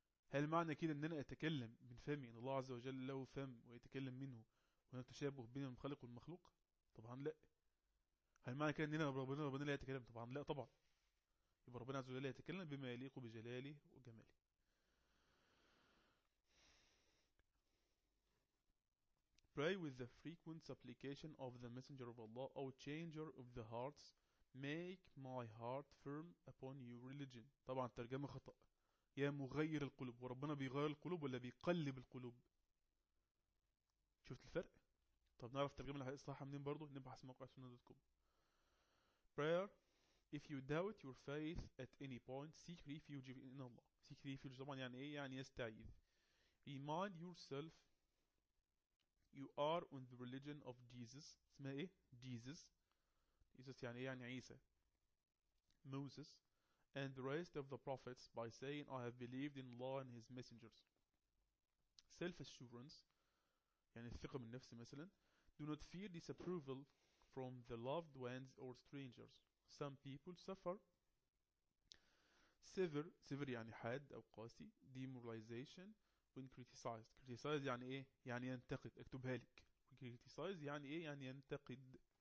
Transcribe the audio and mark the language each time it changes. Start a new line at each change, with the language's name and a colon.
Arabic: هل معنى كده ان انا اتكلم من فمي ان الله عز وجل له فم ويتكلم منه هناك تشابه بين الخالق والمخلوق؟ طبعا لا. هل معنى كده اننا ربنا لا يتكلم؟ طبعا لا. طبعا. يبقى ربنا عز وجل لا يتكلم بما يليق بجلاله وجماله.
English: Pray with the frequent supplication of the messenger of Allah, O changer of the hearts, make my heart firm upon your religion.
Arabic: طبعا الترجمة خطأ. يا مغير القلوب. وربنا بيغير القلوب ولا بيقلب القلوب؟ شفت الفرق؟ طب نعرف ترجمة الحديث الصحيحة منين برضو؟ نبحث موقع سنة دوت كوم. Prayer
English: if you doubt your faith at any point, seek refuge in Allah.
Arabic: Seek refuge طبعا يعني ايه؟ يعني يستعيذ.
English: Remind yourself you are on the religion of Jesus.
Arabic: اسمها ايه؟ Jesus. Jesus يعني ايه؟ يعني عيسى.
English: Moses and the rest of the prophets by saying I have believed in Allah and his messengers.
Arabic: Self-assurance يعني الثقة بالنفس مثلا.
English: Do not fear disapproval from the loved ones or strangers. Some people suffer severe
Arabic: يعني حاد أو قاسي
English: demoralization when criticized.
Arabic: Criticize يعني ايه؟ يعني ينتقد. اكتبها لك. Criticize يعني ايه؟ يعني ينتقد.